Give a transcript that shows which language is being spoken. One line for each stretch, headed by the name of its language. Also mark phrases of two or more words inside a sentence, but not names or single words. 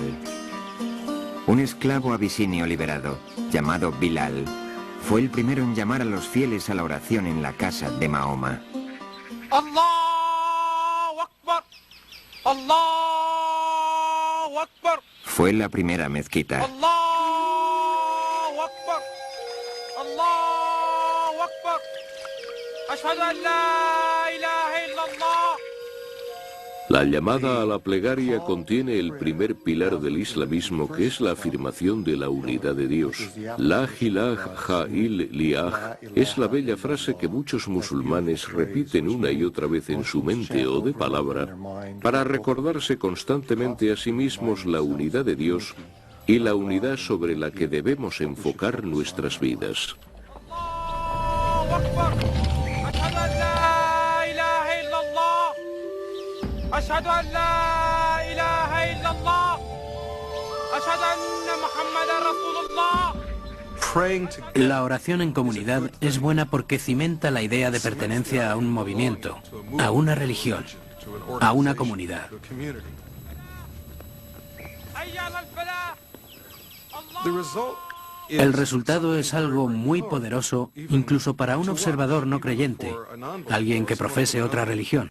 Spanish: Un esclavo abisinio liberado, llamado Bilal, fue el primero en llamar a los fieles a la oración en la casa de Mahoma.
Arabic: الله أكبر! الله أكبر!
Spanish: Fue la primera mezquita.
Arabic: الله أكبر! الله أكبر! أشهد أن لا إله إلا الله!
Spanish: La llamada a la plegaria contiene el primer pilar del islamismo, que es la afirmación de la unidad de Dios.
Arabic: لا إله إلا الله
Spanish: es la bella frase que muchos musulmanes repiten una y otra vez en su mente o de palabra para recordarse constantemente a sí mismos la unidad de Dios y la unidad sobre la que debemos enfocar nuestras vidas.
Arabic: أشهد أن لا إله إلا الله أشهد أن محمدا رسول الله.
Spanish: La oración en comunidad es buena porque cimenta la idea de pertenencia a un movimiento, a una religión, a una comunidad. El resultado es algo muy poderoso, incluso para un observador no creyente, alguien que profese otra religión.